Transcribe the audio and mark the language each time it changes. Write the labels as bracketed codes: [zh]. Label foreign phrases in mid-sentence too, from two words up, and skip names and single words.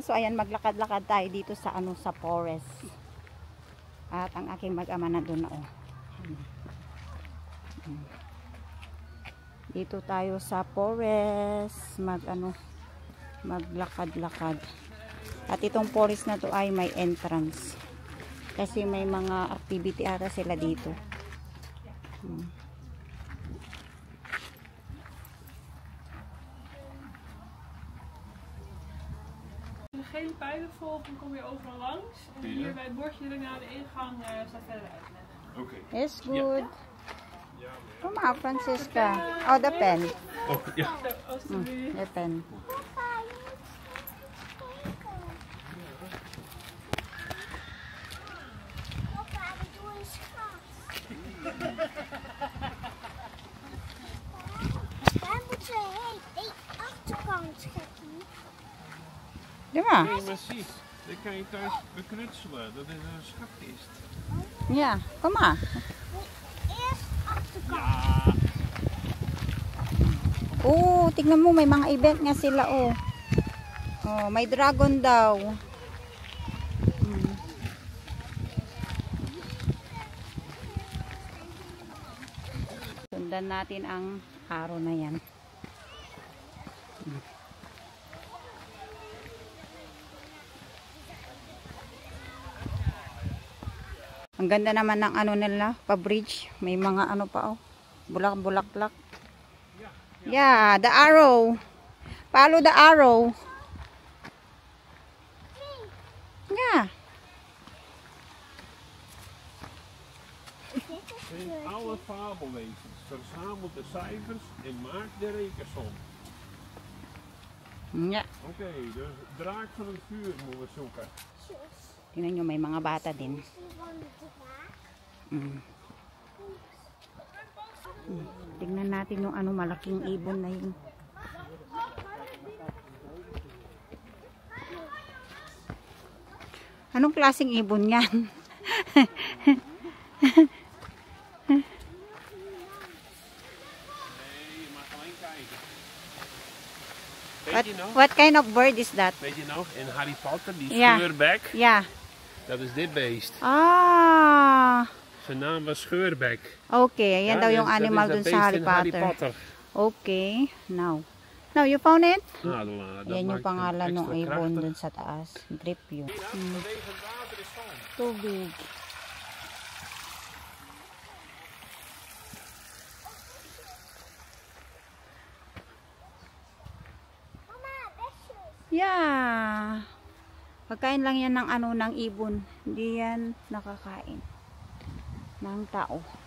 [tl] So ayan, maglakad-lakad tayo dito sa sa forest. At ang aking mag-ama na doon na Dito tayo sa forest, maglakad-lakad. At itong forest na to ay may entrance. Kasi may mga activity ata sila dito. [nl] De gele pijlenvolging kom je overal langs. En hier bij het bordje na de ingang staat verder uitleggen. Oké. [en] It's good. [nl] Kom maar, Francisca. [en] Oh, the pen. [nl] Oh, ja. [en] The pen. [nl] Daar moeten we heen. Achterkant schieten. [tl] Di ba? [nl] Nee, maar zie. Dan kan je thuis beknutselen. Dat is een schatkist. Ja, kom maar. Eerst achterkant. Ja. [tl] Oh, tignan mo, may mga event nga sila, oh. Oh, may dragon daw. Sundan natin ang araw na yan. Ang ganda naman ng nila, pa-bridge. May mga pa, oh. Bulak-bulaklak. [en] Yeah, the arrow. Follow the arrow. Yeah. [nl] Zijn alle fabelwezens. Verzamelt de cijfers en maakt de rekensom. Yeah. Oké, de draak van het vuur moeten we zoeken. [tl] Tingnan nyo, may mga bata din. Tingnan natin yung malaking ibon na yun. Anong klaseng ibon yan? [en] What kind of bird is that? [nl] Weet je nog, in Harry Potter, die Ja. scheurbek, [en] Yeah. [nl] dat is dit beest. Ah. Zijn naam was Scheurbek. [tl] Okay, ayan daw yung animal dun sa Harry Potter. [en] Okay, now you found it? [nl] Nou, dat [tl] Yan yung [nl] maakt [tl] pangalan [nl] hem [tl] ng [nl] extra [tl] ibon [nl] krachtig. [tl] dun sa taas. Drip yun. [nl] Vanwege het water is van. [tl] Tubig. [nl] Mama, besjes. [en] Yeah. [tl] Pagkain lang yan ng ng ibon. Hindi yan nakakain ng tao.